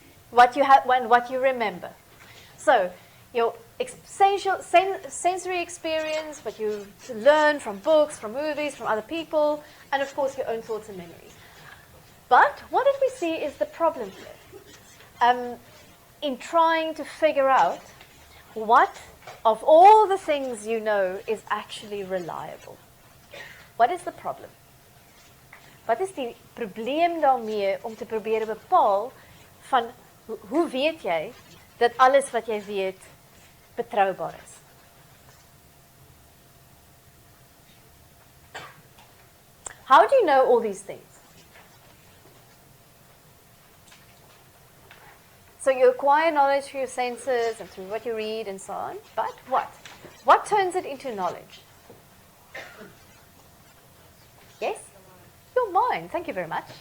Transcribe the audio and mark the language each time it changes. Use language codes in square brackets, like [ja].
[en] What you have, what you remember. So, your sensory experience, what you learn from books, from movies, from other people, and of course your own thoughts and memories. But what did we see is the problem here? In trying to figure out what of all the things you know is actually reliable. What is the problem? [af] Wat is die probleem daarmee om te probeer bepaal van hoe weet jy dat alles wat jy weet betroubaar is? [en] How do you know all these things? So you acquire knowledge through your senses and through what you read and so on, but what? What turns it into knowledge? Yes? Your mind. Thank you very much.